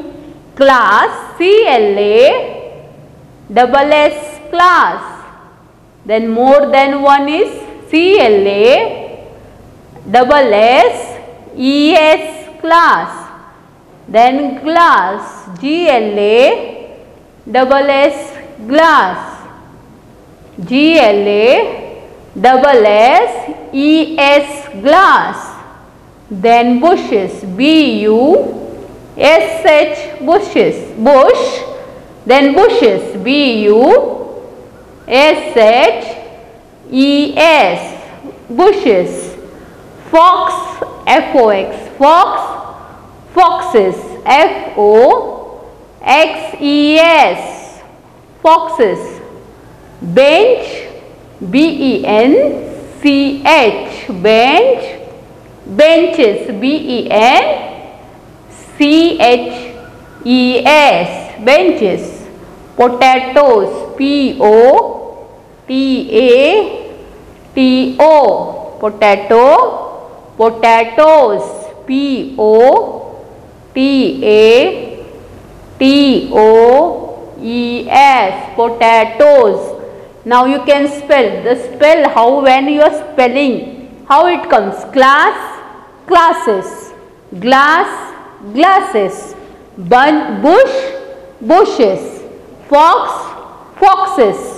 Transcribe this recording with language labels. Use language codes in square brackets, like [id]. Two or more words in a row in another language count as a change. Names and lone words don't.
[en] Class, C-L-A-S-S, class. Then more than one is C-L-A-S-S-E-S, class. Then glass, G-L-A-S-S, glass. G-L-A-S-S-E-S, glass. Then bushes, B-U-S-H, bushes, bush. Then bushes, B-U-S-H-E-S, bushes. Fox, F-O-X, fox, foxes, F-O-X-E-S, foxes. Bench, B-E-N-C-H, bench, benches, B-E-N-C-H-E-S, benches. Potatoes, P-O-T-A-T-O, potato, potatoes, P-O-T-A-T-O-E-S, potatoes. Now you can spell, the spell how when you are spelling, how it comes. Class, classes. Glass, glasses. Bush, bushes. Fox, foxes.